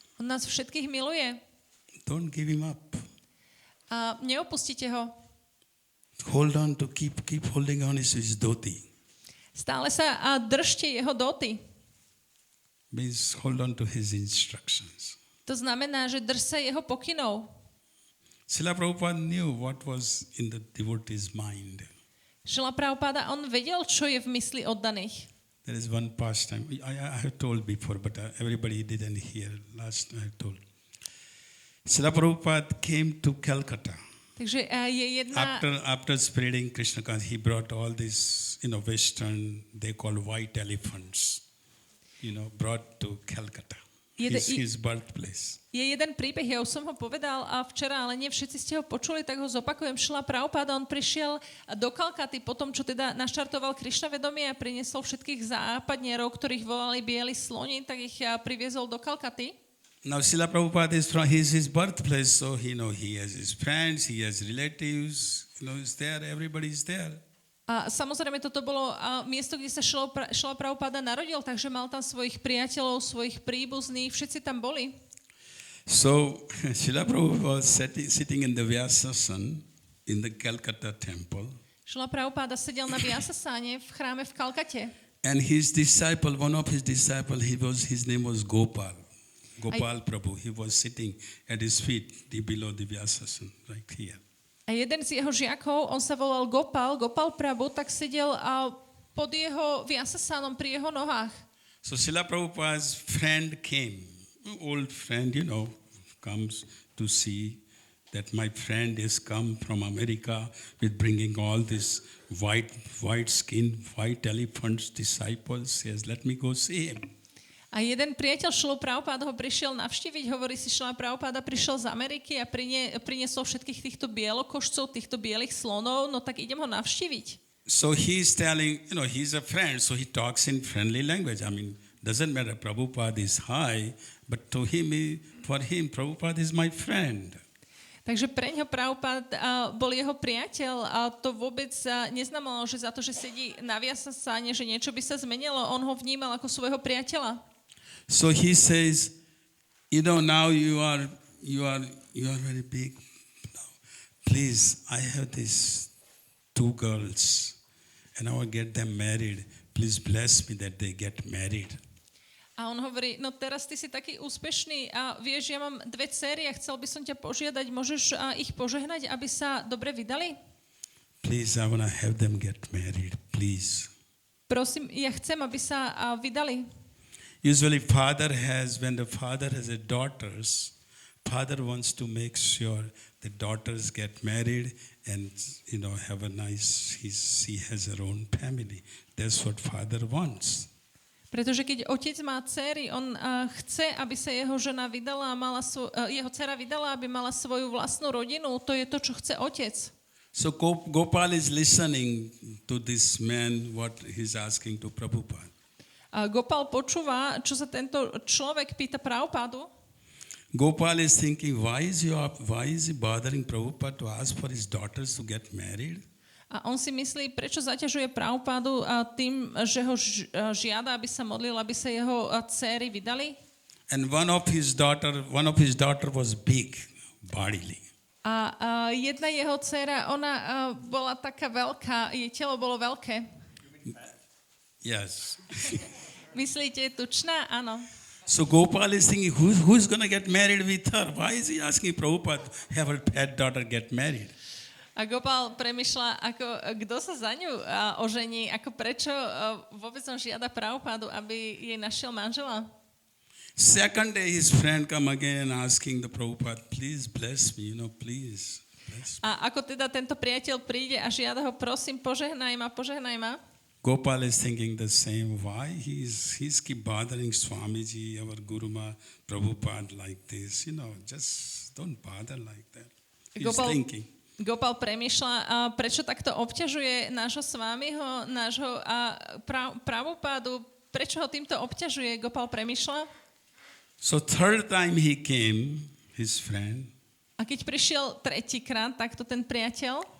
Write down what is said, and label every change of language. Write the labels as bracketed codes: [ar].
[sk] On nás všetkých miluje. [en] Don't give him up. [sk] A neopustite ho. [en] Hold on to keep holding on his dhoti. [sk] Stále sa držte jeho doty. [en] Means hold on to his instructions. [sk] To znamená, že drž sa jeho pokynov. [en] Srila Prabhupada knew what was in the devotee's mind. [sk] Šrila Prabhupáda, on vedel, čo je v mysli oddaných. [en] There is one pastime. I have told before, but everybody didn't hear. Last I told. Srila Prabhupada came to Calcutta. [sk] Takže je jedna... [en] After spreading Krishna consciousness, he brought all these, Western, they call white elephants, brought to Calcutta, his birthplace. [sk] Je jeden príbeh, ja už som ho povedal včera, ale nie všetci ste ho počuli, tak ho zopakujem. Šrila Prabhupáda, on prišiel do Kalkaty po tom, čo teda naštartoval Krišna vedomie a priniesol všetkých západnierov, ktorých volali bieli sloni, tak ich priviezol do Kalkaty. [en] Now Srila Prabhupada is from his birthplace, so he has his friends, he has relatives, is there, everybody is there. [sk] A samozrejme toto bolo miesto, kde sa Šrila Prabhupáda narodil, takže mal tam svojich priateľov, svojich príbuzných, všetci tam boli. [en] So Srila Prabhupada was sitting in the Vyasasana in the Calcutta temple. [sk] Šrila Prabhupáda sedel na Vyasasáne v chráme v Kalkate. [en] And his disciple, one of his disciples, his name was Gopal Prabhu. He was sitting at his feet below the Vyasasana, right here. [sk] A jeden z jeho žiakov, on sa volal Gopal Prabhu, tak sedel pod jeho Vyasasánom pri jeho nohách. [en] So Srila Prabhupada's friend came, old friend, comes to see that my friend is come from America with bringing all this white skin, white elephants, disciples. Says, let me go see him. [sk] A jeden priateľ Šrilu Prabhupáda ho prišiel navštíviť, hovorí si, Šrila Prabhupáda prišiel z Ameriky a priniesol všetkých týchto bielokošcov, týchto bielých slonov, no tak idem ho navštíviť. [en] So he's telling, he's a friend, so he talks in friendly language. I mean, doesn't matter, Prabhupada is high, but for him, Prabhupada is my friend. [sk] Takže pre ňo Prabhupáda bol jeho priateľ a to vôbec neznamenalo, že za to, že sedí na Vyasasáne, že niečo by sa zmenilo, on ho vnímal ako svojho priateľa. [en] So he says, now you are very big. Now, please, I have these 2 girls, and I will get them married. Please bless me that they get married. [sk] A on hovorí, no teraz ty si taký úspešný a vieš, ja mám 2 dcery a chcel by som ťa požiadať, môžeš ich požehnať, aby sa dobre vydali? [en] Please, I want to have them get married, please. [sk] Prosím, ja chcem, aby sa vydali. [en] Usually when the father has daughters, Father wants to make sure the daughters get married and have a nice. She has her own family. That's what father wants. [sk] Pretože keď otec má dcery, on chce, aby sa jeho žena vydala a jeho dcera vydala, aby mala svoju vlastnú rodinu. To je to, čo chce otec. [en] So Gopal is listening to this man, what he's asking to Prabhupada. [sk] A Gopal počúva, čo sa tento človek pýta Prabhupádu. [en] Gopal is thinking, why is he bothering Prabhupada to ask for his daughters to get married? [sk] A on si myslí, prečo zaťažuje Prabhupádu tým, že ho žiada, aby sa modlil, aby sa jeho dcéry vydali. [en] And one of his daughter was big bodily. [sk] A jedna jeho dcéra, ona bola taká veľká, jej telo bolo veľké. [en] Yes. [sk] Myslíte, tučná? Áno. [en] So Gopal is thinking, who's going to get married with her? Why is he asking Prabhupada to have her pet daughter get married? [sk] A Gopal premýšľa, kto sa za ňu ožení, prečo vôbec on žiada Prabhupádu, aby jej našiel manžela. [en] Second day his friend come again asking the Prabhupada, please bless me, please bless me. [sk] A ako teda tento priateľ príde a žiada ho, prosím, požehnaj ma. [en] Gopal is thinking the same. Why he's keep bothering Swamiji, our Guruma, Prabhupada like this? Just don't bother like that. He's thinking. [sk] Gopal premýšľa, prečo takto obťažuje nášho Swamiho, nášho Prabhupádu, prečo ho týmto obťažuje, Gopal premýšľa. [en] So third time he came, his friend. [sk] A keď prišiel tretíkrát, takto ten priateľ.